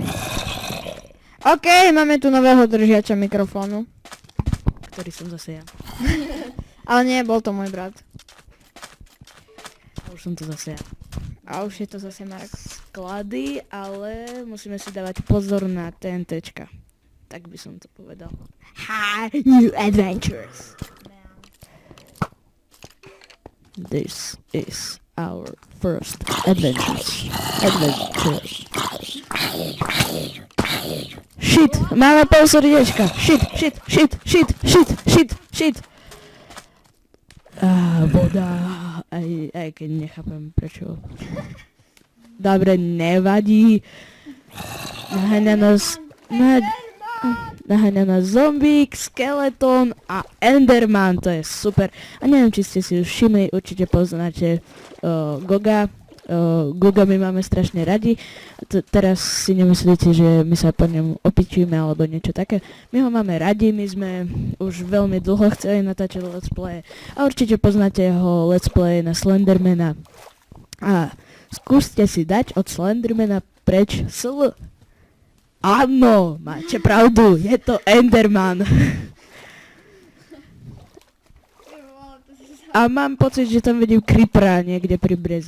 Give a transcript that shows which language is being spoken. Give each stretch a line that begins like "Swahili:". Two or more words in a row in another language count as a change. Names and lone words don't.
Slovak: OK, máme tu nového držiača mikrofónu. Ktorý som zase ja. Ale nie, bol to môj brat. A už som to zase ja. A už je to zase Marek. Sklady, ale musíme si dávať pozor na TNTčka. Tak by som to povedal.
English: Hi, new adventures. This is our first adventure. Shit,
Slovak: máme pol srdiečka. Shit. Voda. Aj keď nechápem prečo. Dobre, nevadí. Naháňa nás zombík, skeleton a enderman, to je super. A neviem, či ste si už všimli, určite poznáte Goga. Goga my máme strašne radi. Teraz si nemyslíte, že my sa po ňom opičíme alebo niečo také. My ho máme radi, my sme už veľmi dlho chceli natáčať
English: let's play.
Slovak: A určite poznáte jeho
English: let's play
Slovak: na Slendermana. A skúste si dať od Slendermana preč sl. Áno, máte pravdu, je to Enderman. A mám pocit, že tam vidím creepera niekde pri breze.